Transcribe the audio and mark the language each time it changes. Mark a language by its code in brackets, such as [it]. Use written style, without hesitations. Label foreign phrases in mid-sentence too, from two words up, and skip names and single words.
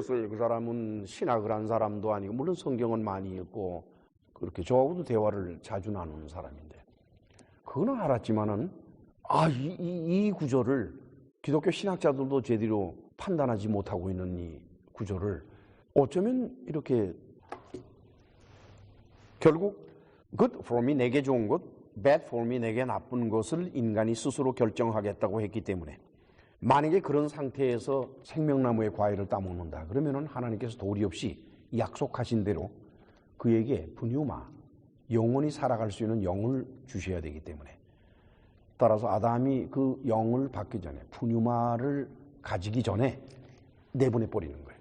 [ko] 그 사람은 신학을 한 사람도 아니고 물론 성경은 많이 읽고 그렇게 저하고도 대화를 자주 나누는 사람인데 그거는 알았지만은 이 구절을 기독교 신학자들도 제대로 판단하지 못하고 있는 이 구절을 어쩌면 이렇게 결국 [en] good for me [ko] 내게 좋은 것, [en] bad for me [ko] 내게 나쁜 것을 인간이 스스로 결정하겠다고 했기 때문에 만약에 그런 상태에서 생명나무의 과일을 따먹는다 그러면은 하나님께서 도리 없이 약속하신 대로 그에게 푸뉴마 영원히 살아갈 수 있는 영을 주셔야 되기 때문에 따라서 아담이 그 영을 받기 전에 푸뉴마를 가지기 전에 내보내 버리는 거예요.